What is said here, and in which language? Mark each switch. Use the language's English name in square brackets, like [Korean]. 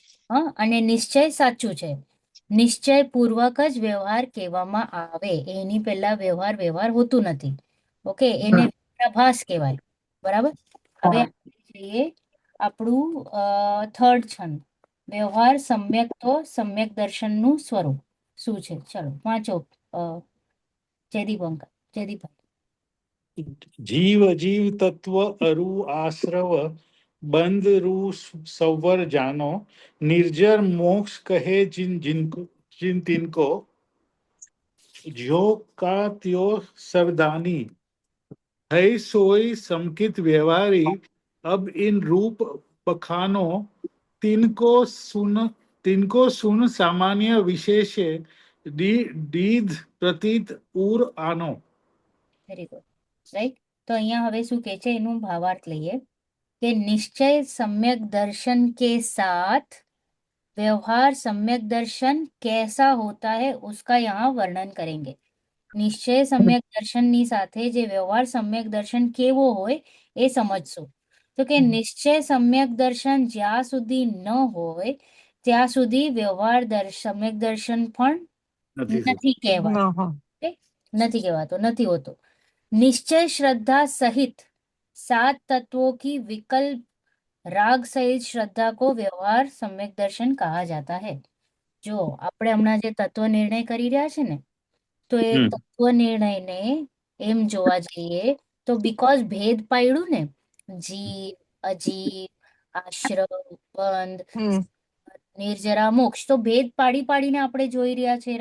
[Gujarati] અને નિશ્ચય સાચું છે. નિશ્ચય પૂર્વક જ વ્યવહાર કહેવામાં આવે, એની પહેલા વ્યવહાર હોતું નથી. ઓકે, એને વિરોધાભાસ કહેવાય. બરાબર. હવે જોઈએ આપણું થર્ડ છંદ, વ્યવહાર સમ્યક તો સમ્યક દર્શનનું સ્વરૂપ શું છે? ચલો વાંચો જયદીપ. [Hindi] જીવ અજીવ તત્વ અરુ આશ્રવ બંધ રૂ સૌવર જાનો નિર્જર મોક્ષ કહે जिन तिनको जो का त्यो सरदानी है सोई समकित व्यवहारी अब इन रूप पखानो तिनको सुन सामान्य विशेषे दीध प्रतीत उर आनो. [Gujarati] Very good. રાઈટ, તો અહીંયા હવે શું કે છે એનું ભાવાર્થ લઈએ કે નિશ્ચય [Hindi] सम्यक दर्शन के साथ व्यवहार सम्यक दर्शन कैसा होता है उसका यहाँ वर्णन करेंगे. [Gujarati] નિશ્ચય સમ્યક દર્શનની સાથે જે વ્યવહાર સમ્યક દર્શન કેવો હોય એ સમજશું. તો કે નિશ્ચય સમ્યક દર્શન જ્યાં સુધી ન હોય ત્યાં સુધી વ્યવહાર સમ્યક દર્શન પણ નથી કહેવાતો. નથી કહેવાતો, નથી હોતો. [Hindi] निश्चय श्रद्धा सहित 7 तत्वों की विकल्प राग सहित श्रद्धा को व्यवहार सम्यक दर्शन कहा जाता है. [Gujarati] જો આપણે હમણાં જે તત્વ નિર્ણય કરી રહ્યા છે ને, તો એ તત્વ નિર્ણયને એમ જોવા જઈએ તો બીકોઝ ભેદ પાડ્યું ને, જીવ, અજીવ, આશ્રવ, બંધ, નિર્જરા, મોક્ષ, તો ભેદ પાડીને આપણે જોઈ રહ્યા છે.